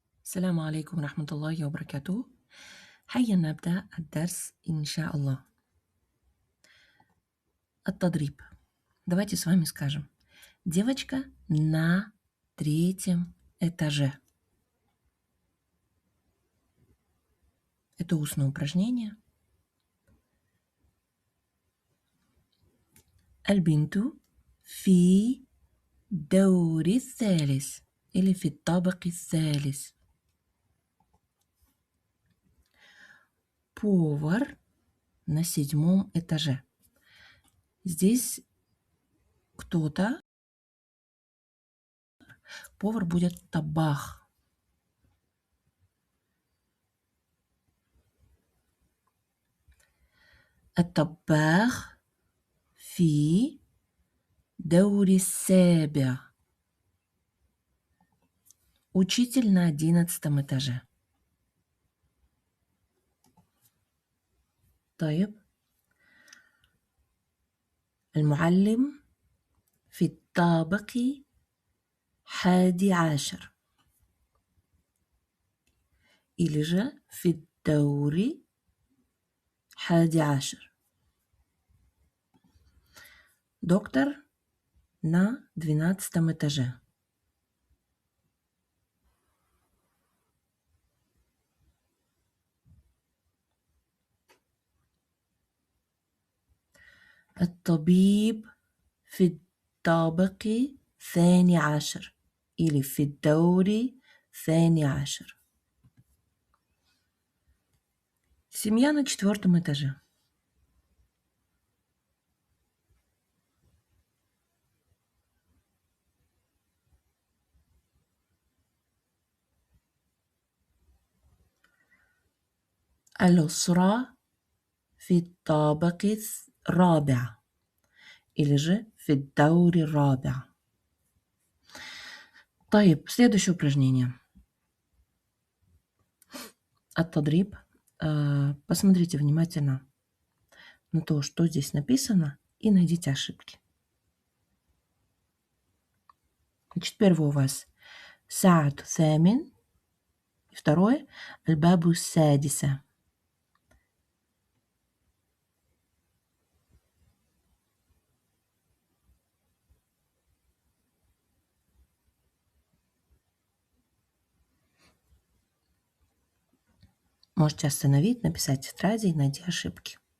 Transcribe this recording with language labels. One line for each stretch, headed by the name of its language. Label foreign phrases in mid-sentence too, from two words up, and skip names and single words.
Arabic: السلام عليكم ورحمة الله وبركاته. هيا نبدأ الدرس إن شاء الله. التدريب.
Russian: Давайте с вами скажем. Девочка на третьем этаже. Это устное упражнение.
Arabic: البنت في الدور الثالث или في الطابق الثالث.
Russian: Повар на седьмом этаже. Здесь кто-то, повар будет табах.
Arabic: الطباخ في دور السابع.
Russian: Учитель на 11 этаже.
Arabic: طيب. المعلم في الطابق 11
Russian: или же
Arabic: في الدور 11.
Russian: Доктор на 12 этаже.
Arabic: الطبيب في الطابق 12 или في الدور 12.
Russian: Семья на 4 этаже.
Arabic: الأسرة في الطابق الرابع
Russian: или же
Arabic: في الدور الرابع. طيب,
Russian: следующее упражнение.
Arabic: التدريب.
Russian: Посмотрите внимательно на то, что здесь написано, и найдите ошибки. Значит, первое у вас
Arabic: ساعة الثامن,
Russian: и второе
Arabic: الباب السادسة.
Russian: Можете остановить, написать в тетради и найти ошибки.